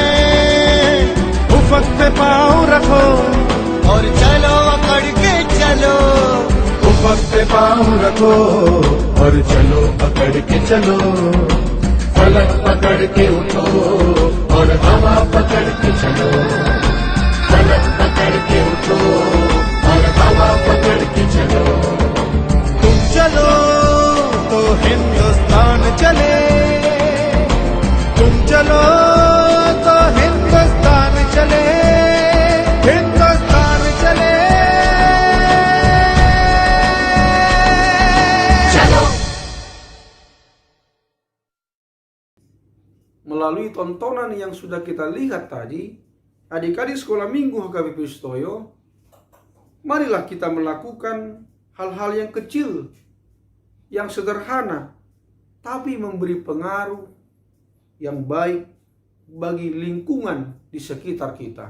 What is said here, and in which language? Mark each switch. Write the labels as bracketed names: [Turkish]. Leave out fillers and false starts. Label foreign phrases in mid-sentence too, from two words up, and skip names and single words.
[Hindi] उफक पे पाँव रखो और चलो अकड़ के चलो, उफक पे पाँव रखो और चलो पकड़ के चलो, फलक पकड़ के उठो और हवा पकड़ के चलो, फलक पकड़ के उठो और हवा पकड़ के चलो। तुम चलो तो हिंदुस्तान चले, तुम चलो तो हिंदुस्तान चले, हिंदुस्तान चले। [Indonesian] Melalui tontonan yang sudah kita lihat tadi, adik-adik sekolah minggu HKBP Sutoyo, marilah kita melakukan hal-hal yang kecil, yang sederhana, tapi memberi pengaruh yang baik bagi lingkungan di sekitar kita.